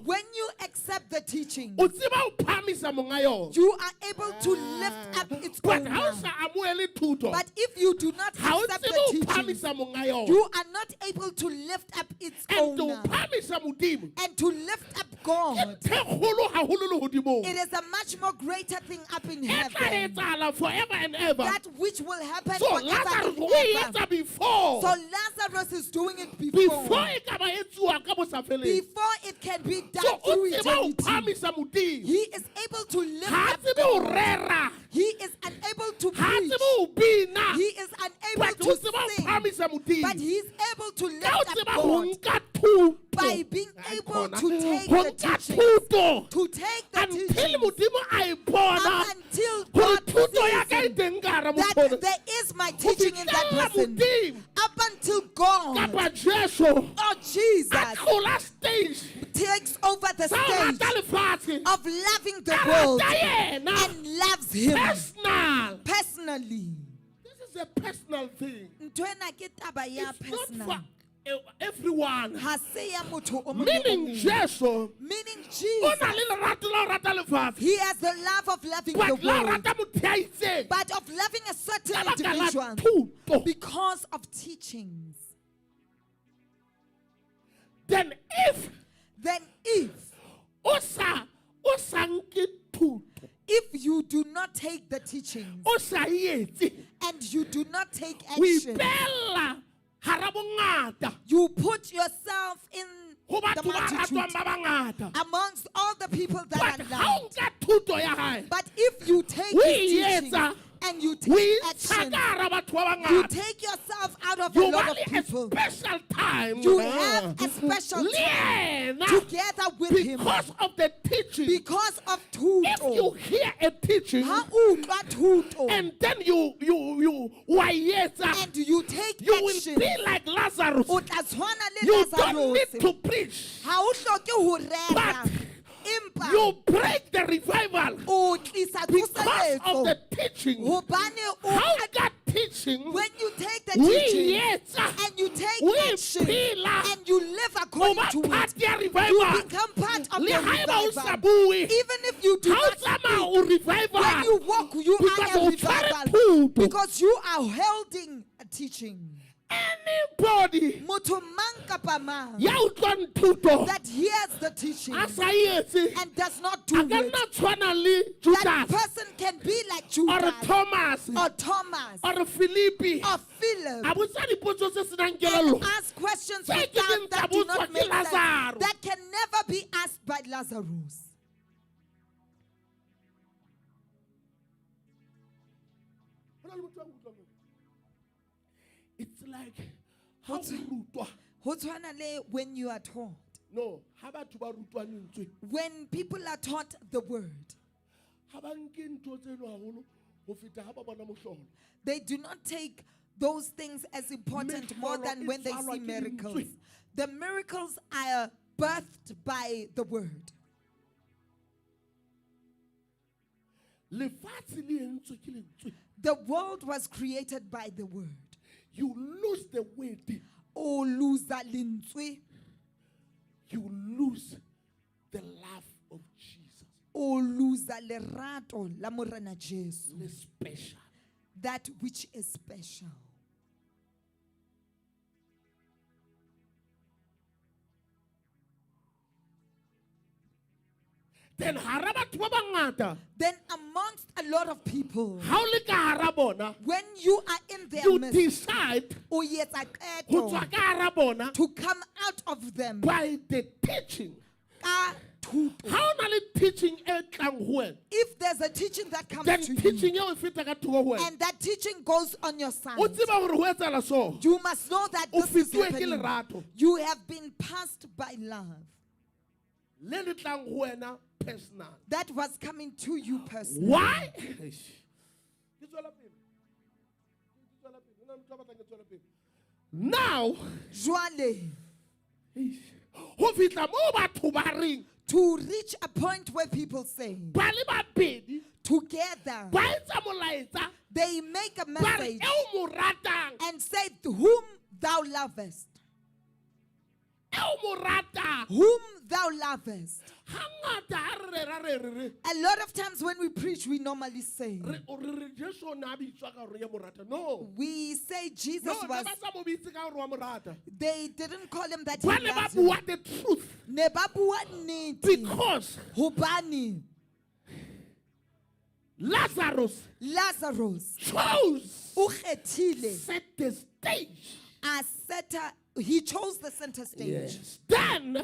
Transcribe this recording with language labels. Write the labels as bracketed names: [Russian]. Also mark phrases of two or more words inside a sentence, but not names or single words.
[English] When you accept the teaching, [Southern Sotho] o tseba o phamisa monga yona. [English] you are able to lift up its But owner. [Southern Sotho] ha o sa amohele thuto, [English] But if you do not [Southern Sotho] ha o [English] accept [Southern Sotho] tsebe [English] the [Southern Sotho] o [English] teaching, [Southern Sotho] phamisa monga yona. [English] you are not able to lift up its And to owner. [Southern Sotho] phamisa Modimo. [English] And to lift up God, [Southern Sotho] Ke kgolo haholo le hodimo. [English] it is a much more greater thing up in [Southern Sotho] E tla [English] heaven. etsahala forever and ever. That which will happen So forever Lazarus and [Southern Sotho] o e [English] ever. [Southern Sotho] etsa before. [English] So Lazarus is doing it Before before. [Southern Sotho] e ka ba etsuwa ka bosafeleng. [English] Before it can be done [Southern Sotho] So o [English] through [Southern Sotho] tseba o [English] eternity. [Southern Sotho] phamisa Modimo. [English] He is able to lift [Southern Sotho] Ha [English] up [Southern Sotho] tsebe o [English] God. [Southern Sotho] rera. [English] He is unable to [Southern Sotho] Ha [English] preach. [Southern Sotho] tsebe o bina. [English] He is unable [Southern Sotho] But o [English] to [Southern Sotho] tseba o [English] sing. [Southern Sotho] phamisa Modimo. [English] But he is able to lift [Southern Sotho] Ka o [English] up [Southern Sotho] tseba ho [English] God [Southern Sotho] nka thuto. [English] by being able to take [Southern Sotho] Ho [English] the [Southern Sotho] nka [English] teaching. [Southern Sotho] thuto. [English] To take the Until teaching. [Southern Sotho] Modimo a e bona. [English] Up until [Southern Sotho] Hore [English] God [Southern Sotho] thuto ya [English] sees [Southern Sotho] ka e [English] him, [Southern Sotho] teng ka hara [English] that [Southern Sotho] motho. [English] there is my teaching in that [Southern Sotho] fihlella [English] person. [Southern Sotho] Modimo. [English] Up until God [Southern Sotho] Kapa Jesu. [English] or Jesus [Southern Sotho] A tlola stage. [English] takes over the [Southern Sotho] Sa o [English] stage [Southern Sotho] rata lefatshe. [English] of loving the [Southern Sotho] A [English] world [Southern Sotho] rata yena. [English] and loves him Personal. personally. This is a personal thing. [Southern Sotho] Ntwena ke taba ya [English] It's not personal. for everyone. [Southern Sotho] Ha se ya motho o mong le o [English] Meaning [Southern Sotho] mong. [English] Jesus. Meaning [Southern Sotho] O [English] Jesus, [Southern Sotho] na le lerato la ho rata lefatshe. [English] he has the love of loving the [Southern Sotho] But la [English] world, [Southern Sotho] rata motho ya itseng. [English] but of loving a certain [Southern Sotho] Ka baka la [English] individual [Southern Sotho] thuto. [English] because of teachings. Then if [Southern Sotho] o sa nke thuto, [English] if you do not take the teachings [Southern Sotho] o sa etse, [English] and you do not take [Southern Sotho] o [English] action, [Southern Sotho] ipehella hara bongata [English] you put yourself in [Southern Sotho] ho [English] the [Southern Sotho] batho ba [English] multitude [Southern Sotho] ratwang ba bangata. [English] amongst all the people that But are [Southern Sotho] ha o [English] loved. [Southern Sotho] nka thuto ya hae, [English] But if you take [Southern Sotho] o [English] his [Southern Sotho] e [English] teachings [Southern Sotho] etsa, [English] and you [Southern Sotho] o [English] take [Southern Sotho] intsha [English] action, [Southern Sotho] ka hara batho ba [English] you [Southern Sotho] bangata, [English] take yourself out of a you lot [Southern Sotho] ba [English] of [Southern Sotho] le a [English] people. special time You have a special [Southern Sotho] le [English] time [Southern Sotho] yena [English] together with him because of the teaching. because of If you [Southern Sotho] tuto. [English] hear a teaching [Southern Sotho] Ha utlwa tuto [English] and then you [Southern Sotho] wa etsa, [English] and you take you will action, be like Lazarus. [Southern Sotho] o tla tshwana le [English] You don't Lazarus. need to preach. [Southern Sotho] Ha o hloke ho rera, [English] But [Southern Sotho] empa [English] you break the revival [Southern Sotho] o tlisa [English] because of [Southern Sotho] tsoseletso [English] the teaching. [Southern Sotho] hobane [English] How [Southern Sotho] o [English] that teaching when you take the we teaching [Southern Sotho] etsa, [English] and you take we action [Southern Sotho] phela, [English] and you live [Southern Sotho] o [English] according [Southern Sotho] ba [English] to part it, [Southern Sotho] ya [English] you revival. become part of [Southern Sotho] Le [English] the [Southern Sotho] haeba o sa [English] revival. [Southern Sotho] bue, [English] Even if you do [Southern Sotho] ha o [English] not [Southern Sotho] tsamaya [English] speak, [Southern Sotho] o revival, [English] when you walk, you because are a [Southern Sotho] o tshwere [English] revival [Southern Sotho] thuto. [English] because you are holding a teaching. Anybody [Southern Sotho] Motho mang kapa mang ya utlwang thuto [English] that hears the teaching [Southern Sotho] a sa etse, [English] and does not [Southern Sotho] a [English] do [Southern Sotho] ka [English] it, [Southern Sotho] nna tshwana le [English] that Judas person can be like or Judas Thomas or Thomas or Philippi. or Philip [Southern Sotho] A botsa dipotso se senang [English] and [Southern Sotho] kelello. [English] ask questions [Southern Sotho] Tse [English] without [Southern Sotho] kileng tsa [English] that do [Southern Sotho] botswa [English] not [Southern Sotho] ke [English] make sense, Lazarus. that can never be asked by Lazarus. It's like how What's- [Southern Sotho] o rutwa. Ho tshwana le [English] when you are taught. No, [Southern Sotho] ha batho ba rutwa lentswe. [English] When people are taught the word, [Southern Sotho] Ha ba nke ntho tseno haholo ho feta ha ba bona mohlolo. [English] they do not take those things as important more than when they see miracles. The miracles are birthed by the word. [Southern Sotho] Lefatshe le entswe ke lentswe. [English] The world was created by the word. You lose the word. [Southern Sotho] O luza lintswe, [English] You lose the love of Jesus. [Southern Sotho] o luza lerato la Morena Jesu, Le special. [English] that which is special. [Southern Sotho] Then hara batho ba bangata, [English] Then amongst a lot of people, ha o le ka hara bona, when you are in their you midst, decide [Southern Sotho] o yetsa ho qeto tswa ka hara bona [English] to come out of them by the teaching. [Southern Sotho] ka thuto. Ha o na le teaching e tlang ho wena, [English] If there's a teaching that comes then to teaching you [Southern Sotho] eo e feta ka thoko ho wena. [English] and that teaching goes on your side, [Southern Sotho] O tseba hore ho etsahala so. [English] you must know that [Southern Sotho] O [English] this is [Southern Sotho] fetuwe ke [English] happening. [Southern Sotho] lerato. [English] You have been passed by love. [Southern Sotho] Le le tlang ho wena personal. [English] That was coming to you personally. Why? [Southern Sotho] Ke tswela pele. Ke tswela pele. Hona motho a batlang ke tswela pele. [English] Now, [Southern Sotho] Jwale, ho fitla mo batho ba reng [English] to reach a point where people say, [Southern Sotho] ba le babedi [English] together, [Southern Sotho] ba etsa molaetsa [English] they make a [Southern Sotho] ba re [English] message [Southern Sotho] eo mo ratang, [English] and say, whom thou lovest. [Southern Sotho] eo mo ratang. [English] Whom thou lovest. [Southern Sotho] Hangata ha re rera re [English] A lot of times when we preach, we normally say, [Southern Sotho] re Jesu o ne a bitswa ka hore ya mo rata. [English] No. we say Jesus [Southern Sotho] No, ne [English] was, [Southern Sotho] ba sa mo bitse ka hore wa mo rata. [English] they didn't call him that he [Southern Sotho] Ba ne ba [English] loves him. bua the truth [Southern Sotho] Ne ba bua nnete. [English] because [Southern Sotho] Hobane [English] Lazarus Lazarus chose [Southern Sotho] o kgethile [English] set the stage. [Southern Sotho] a seta, [English] he chose the center stage. Yes. Then